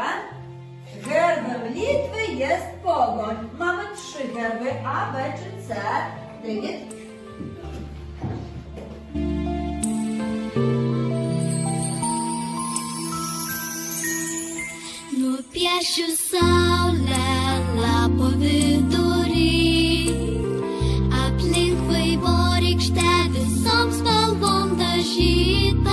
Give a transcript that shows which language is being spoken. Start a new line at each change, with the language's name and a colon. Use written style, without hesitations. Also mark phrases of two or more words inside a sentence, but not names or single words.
Polish: Herbem Litwy jest pogoń. Mamy 3 herby, A, B czy C. David?
Lithuanian: Nupiešiu saulę lapo vidury, aplink vaivorykštę visom spalvom dažyt.